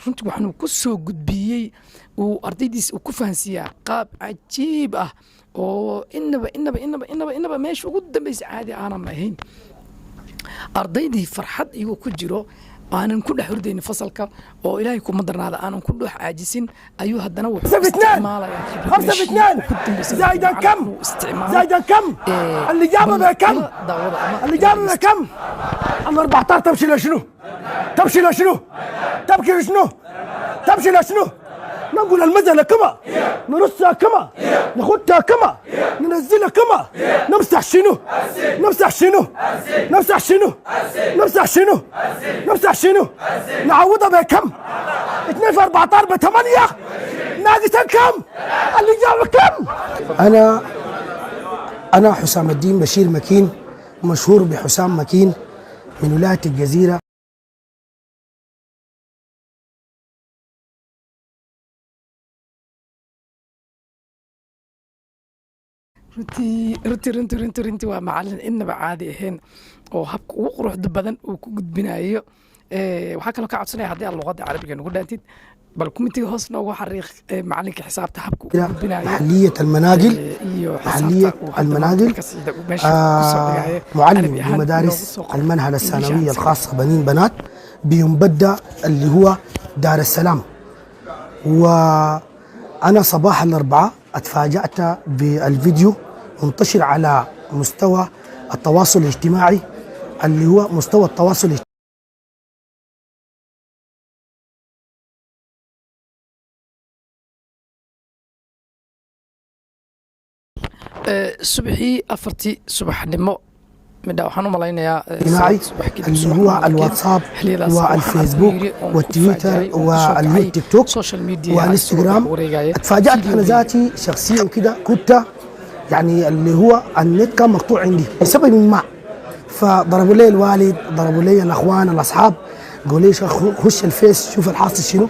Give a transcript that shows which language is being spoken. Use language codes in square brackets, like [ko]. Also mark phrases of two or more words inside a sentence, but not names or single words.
[so] runtii waxaanu ku soo gudbiyey uu ardaydiisa uu ku fahansiiyaa qaab cajiib ah oo inaba meesha ugu dambaysa caadi aanan ahayn. ardaydii farxad iyagoo ku jiro aanan ku dhex hurdaynin fasalka oo ilaahay kuma darnaada aanan ku dhex caajisin ayuu haddana wuxuu isticmaalayaa [ar] خمسة في اثنين زايدا كم زايدا كم الإجابة بكم الإجابة بكم عم 14 تمشي لشنو تمشي لشنو تبكي لشنو تمشي لشنو نقول المزنة كما نرصها كما ناخدها كما ننزلها كما نمسح شنو نمسح شنو نمسح شنو نمسح شنو نمسح شنو نعوضها بكم 2 في 14 ب8 ناقصا كم الإجابة كم. أنا حسام الدين بشير مكين مشهور بحسام مكين من ولاية الجزيرة. [so] runtii waa macalin inaba caadi ahayn oo habka ugu quruxda badan uu ku gudbinayo. waxaa kaloo ka codsanaya haddii aad luqadda carabiga nagu dhaantid bal kumitiga hoos noogu xariiq macalinka xisaabta habka uu gudbinayo. [ar] محلية المناقل محلية المناقل معلم بمدارس المنهل الثانوية الخاصة بنين بنات بينبدأ اللي هو دار السلام. وأنا صباح الأربعاء اتفاجأت بالفيديو منتشر على مستوى التواصل الاجتماعي اللي هو مستوى التواصل الاجتماعي. [so] subaxii afartii subaxnimo midha waxaan u malaynayaa [ar] اللي هو الواتساب والفيسبوك والتويتر والتيك توك والانستغرام. اتفاجأت انا ذاتي شخصيا كده كنت يعني اللي هو النت كان مقطوع عندي بسبب ما فضربوا لي الوالد ضربوا لي الاخوان الاصحاب قالوا لي خش الفيس شوف الحاصل شنو.